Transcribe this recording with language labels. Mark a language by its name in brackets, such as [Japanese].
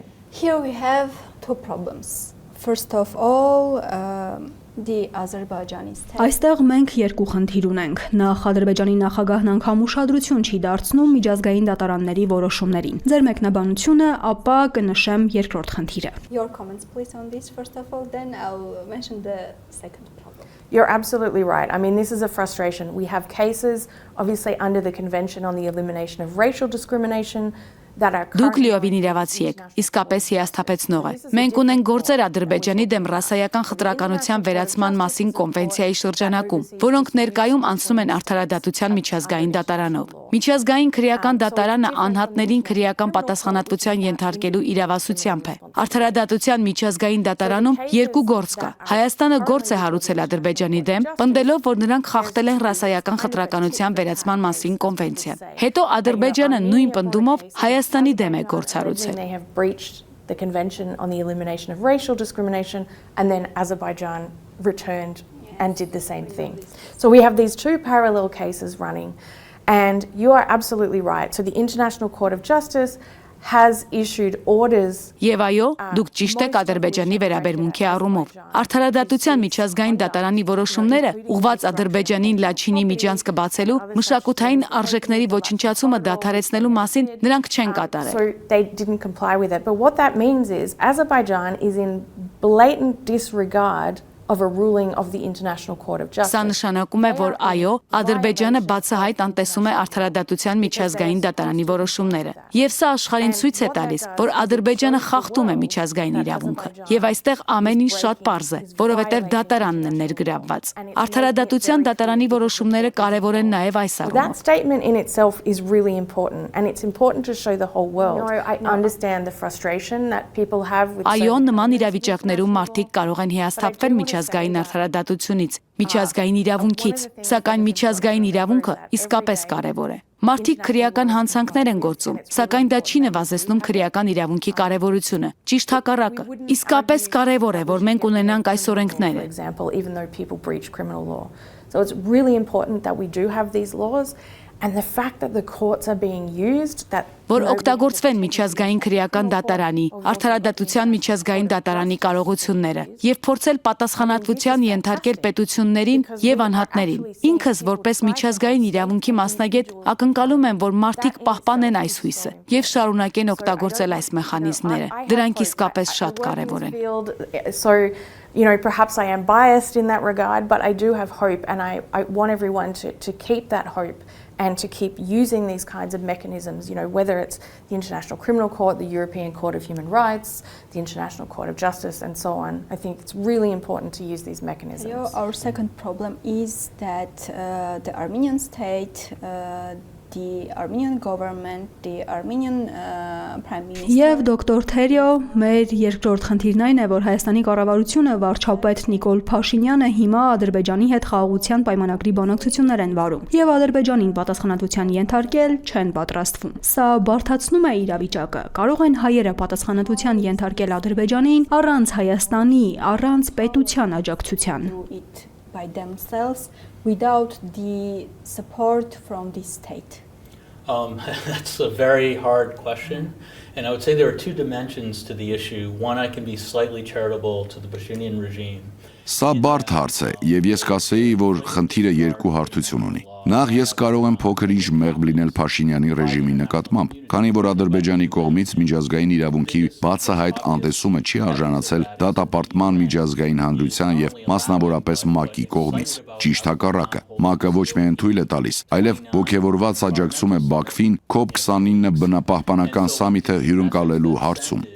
[English] Here we have two problems. First of all, the Azerbaijani state. [Armenian] Այստեղ մենք երկու խնդիր ունենք։ Նախ Ադրբեջանի նախագահն անգամ ուշադրություն չի դարձնում միջազգային դատարանների որոշումներին։ Ձեր մեկնաբանությունը, ապա կնշեմ երկրորդ խնդիրը։ [English] Your comments please on this first of all, then I'll mention the second problem. You're absolutely right. I mean, this is a frustration. We have cases, obviously, under the Convention on the Elimination of Racial Discrimination that are [Armenian] Դուք լիովին իրավացի եք, իսկապես հիասթափեցնող է։ Մենք ունենք գործեր Ադրբեջանի դեմ ռասայական խտրականության վերացման մասին կոնվենցիայի շրջանակում, որոնք ներկայում անցնում են արդարադատության միջազգային դատարանով։ Միջազգային քրեական դատարանը անհատներին քրեական պատասխանատվության ենթարկելու իրավասությամբ է։ Արդարադատության միջազգային դատարանում երկու գործ կա։ Հայաստանը գործ է հարուցել Ադրբեջանի դեմ, պնդելով, որ նրանք խախտել են ռասայական խտրականության վերացման մասին կոնվենցիան։ Հետո Ադրբեջանը նույն պնդումով Հայաստանի դեմ է գործ հարուցել։ [English] They have breached the Convention on the Elimination of Racial Discrimination, and then Azerbaijan returned and did the same thing. So we have these two parallel cases running, and you are absolutely right. So the International Court of Justice has issued orders. [Armenian] Եվ այո, դուք ճիշտ եք Ադրբեջանի վերաբերմունքի առումով։ Արդարադատության միջազգային դատարանի որոշումները ուղղված Ադրբեջանին Լաչինի միջանցքը բացելու, մշակութային արժեքների ոչնչացումը դադարեցնելու մասին նրանք չեն կատարել։ [English] So they didn't comply with it. But what that means is Azerbaijan is in blatant disregard of a ruling of the International Court of Justice. [Armenian] Սա նշանակում է, որ այո, Ադրբեջանը բացահայտ անտեսում է արդարադատության միջազգային դատարանի որոշումները։ Եվ սա աշխարհին ցույց է տալիս, որ Ադրբեջանը խախտում է միջազգային իրավունքը։ Եվ այստեղ ամեն ինչ շատ պարզ է, որովհետև դատարանն է ներգրավված։ Արդարադատության դատարանի որոշումները կարևոր են նաև այս [English] That [Armenian] առումով։ [English] statement in itself is really important, and it's important to show the whole world. I understand the frustration that people have with [Armenian] Այո, նման իրավիճակներում մարդիկ կարող են հիասթափվել միջազգային արդարադատությունից, միջազգային իրավունքից, սակայն միջազգային իրավունքը իսկապես կարևոր է։ Մարդիկ քրեական հանցանքներ են գործում, սակայն դա չի նվազեցնում քրեական իրավունքի կարևորությունը։ Ճիշտ հակառակը, իսկապես կարևոր է, որ մենք ունենանք այս օրենքները։ [English] for example, even though people breach criminal law. So it's really important that we do have these laws, and the fact that the courts are being used, that [Armenian] Որ օգտագործվեն միջազգային քրեական դատարանի, արդարադատության միջազգային դատարանի կարողությունները եւ փորձել պատասխանատվության ենթարկել պետություններին եւ անհատներին։ Ինքս որպես միջազգային իրավունքի մասնագետ ակնկալում եմ, որ մարդիկ պահպանեն այս հույսը եւ շարունակեն օգտագործել այս մեխանիզմները։ Դրանք իսկապես շատ կարեւոր են։ [English] So, perhaps I am biased in that regard, but I do have hope, and I want everyone to keep that hope and to keep using these kinds of mechanisms, whether it's the International Criminal Court, the European Court of Human Rights, the International Court of Justice, and so on. I think it's really important to use these mechanisms. Our second problem is that the Armenian state, the Armenian government, the Armenian prime minister. [Armenian] Եվ դոկտոր Թերյո, մեր երկրորդ խնդիրն այն է, որ Հայաստանի կառավարությունը վարչապետ Նիկոլ Փաշինյանը հիմա Ադրբեջանի հետ խաղաղության պայմանագրի բանակցություններ են վարում եւ Ադրբեջանին պատասխանատվության ենթարկել չեն պատրաստվում։ Սա բարդացնում է իրավիճակը։ Կարող են հայերը պատասխանատվության ենթարկել Ադրբեջանին առանց Հայաստանի, առանց պետության աջակցության։ [English] By themselves without the support from the state? That's a very hard question. And I would say there are two dimensions to the issue. One, I can be slightly charitable to the Pashinyan regime. [Armenian] Սա բարդ հարց է, եւ ես կասեի, որ խնդիրը երկու հարթություն ունի։ Նախ ես կարող եմ փոքր-ինչ մեղմ լինել Փաշինյանի ռեժիմի նկատմամբ, քանի որ Ադրբեջանի կողմից միջազգային իրավունքի բացահայտ անտեսումը չի արժանացել դատապարտման միջազգային հանրության եւ մասնավորապես ՄԱԿ-ի կողմից։ Ճիշտ հակառակը, ՄԱԿ-ը ոչ միայն թույլ է տալիս, այլև ողջևորված աջակցում է Բաքվին COP29 բնապահպանական սամիթը հյուրընկալելու հարցում։